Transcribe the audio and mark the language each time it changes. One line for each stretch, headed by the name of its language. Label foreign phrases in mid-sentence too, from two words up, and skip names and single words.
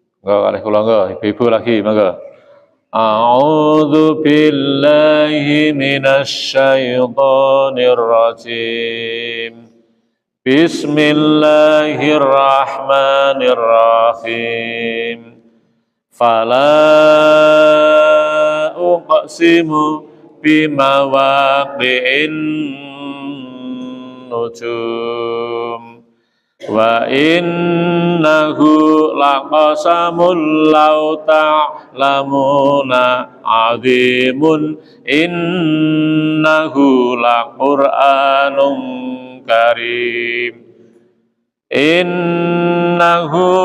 Javanese: Monggo kalih kula monggo, ibu-ibu lagi monggo.
Arabic: أعوذ بالله من الشيطان الرجيم. بسم الله الرحمن الرحيم. فلا أقسم بمواقع النجوم وإنه لقسم لو تعلمون عظيم إنه لقرآن كريم إنه